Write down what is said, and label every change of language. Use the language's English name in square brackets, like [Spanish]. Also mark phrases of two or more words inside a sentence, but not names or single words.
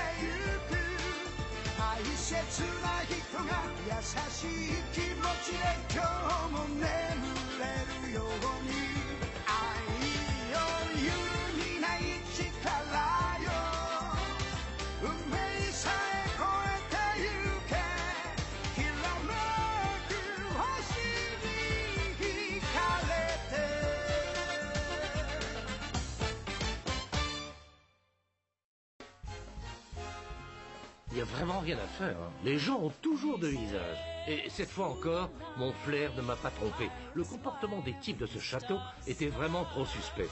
[Japanese] ゆく大切な人が優しい気持ちで今日も眠れるように愛よ揺るぎない力よ運命さえ越えてゆけきらめく星に惹かれて [French] Il n'y a vraiment rien à faire. Hein. Les gens ont toujours deux visages. Et cette fois encore, mon flair ne m'a pas trompé. Le comportement des types de ce château était vraiment trop suspect.